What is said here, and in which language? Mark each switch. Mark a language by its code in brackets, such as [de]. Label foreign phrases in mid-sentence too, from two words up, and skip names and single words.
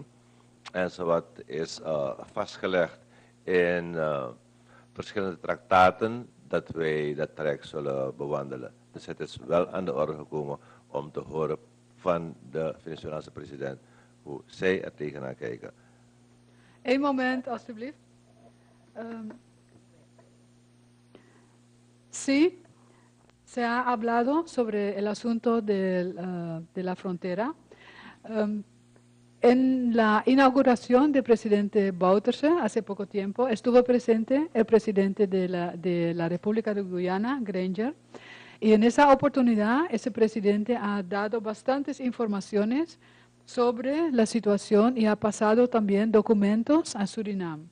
[nl] En zoals is vastgelegd in verschillende traktaten, dat wij dat traject zullen bewandelen. Dus het is wel aan de orde gekomen om te horen van de Venezolaanse president hoe zij er tegenaan kijken. Eén moment, alstublieft. [es] Sí, se ha hablado sobre el asunto de la frontera. En la inauguración del presidente Bouterse hace poco tiempo estuvo presente el presidente de la República de Guyana, Granger, y en esa oportunidad ese presidente ha dado bastantes informaciones sobre la situación y ha pasado también documentos a Surinam.